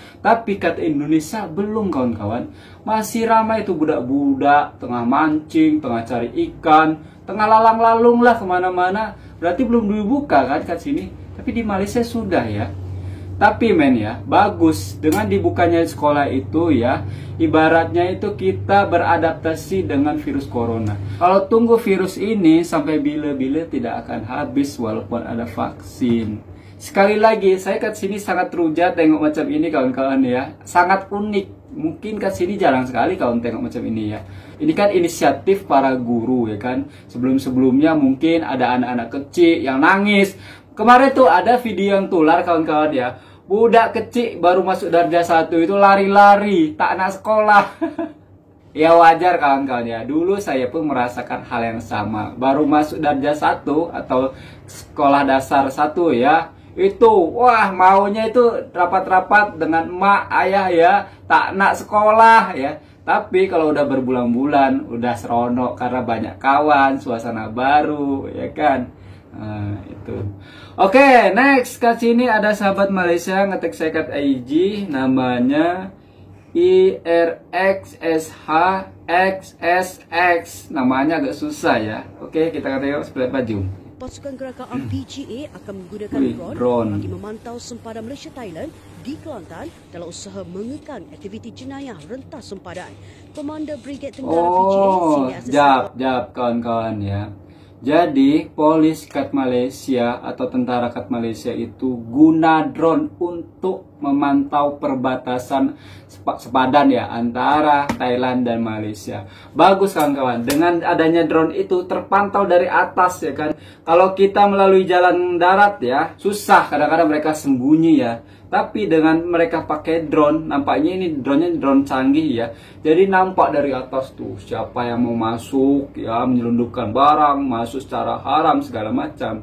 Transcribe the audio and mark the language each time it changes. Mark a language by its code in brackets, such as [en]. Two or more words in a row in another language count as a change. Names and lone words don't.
[ms] Tapi kata Indonesia belum kawan-kawan. Masih ramai itu budak-budak tengah mancing, tengah cari ikan, tengah lalang-lalung lah kemana-mana. Berarti belum dibuka kan kat sini. Tapi di Malaysia sudah ya. Tapi men ya, bagus dengan dibukanya sekolah itu ya, ibaratnya itu kita beradaptasi dengan virus corona. Kalau tunggu virus ini sampai bila-bila tidak akan habis walaupun ada vaksin. Sekali lagi, saya kat sini sangat teruja tengok macam ini kawan-kawan ya. Sangat unik. Mungkin kat sini jarang sekali kawan tengok macam ini ya. Ini kan inisiatif para guru ya kan. Sebelum-sebelumnya mungkin ada anak-anak kecil yang nangis. Kemarin tuh ada video yang tular kawan-kawan ya. Budak kecil baru masuk darjah 1 itu lari-lari, tak nak sekolah. Ya wajar kawan-kawan ya. Dulu saya pun merasakan hal yang sama. Baru masuk darjah 1 atau sekolah dasar 1 ya. Itu, wah maunya itu rapat-rapat dengan emak, ayah ya. Tak nak sekolah ya. Tapi kalau udah berbulan-bulan, udah seronok karena banyak kawan, suasana baru ya kan. Nah, itu. Oke, next kat sini ada sahabat Malaysia ngetek saya kat IG namanya IRXSHXSX. Namanya agak susah ya. Oke, kita tengok sebelah baju. Pasukan gerakan PGA akan menggunakan drone bagi memantau sempadan Malaysia Thailand di Kelantan dalam usaha mengekang aktiviti jenayah rentas sempadan. Komander Brigade Tenggara PGA jap kawan-kawan ya. Jadi, polis kat Malaysia atau tentara kat Malaysia itu guna drone untuk memantau perbatasan sepadan ya antara Thailand dan Malaysia. Bagus kawan-kawan. Dengan adanya drone itu terpantau dari atas ya kan. Kalau kita melalui jalan darat ya, susah kadang-kadang mereka sembunyi ya. Tapi dengan mereka pakai drone, nampaknya ini drone-nya drone canggih ya. Jadi nampak dari atas tuh siapa yang mau masuk ya, menyelundupkan barang, masuk secara haram segala macam.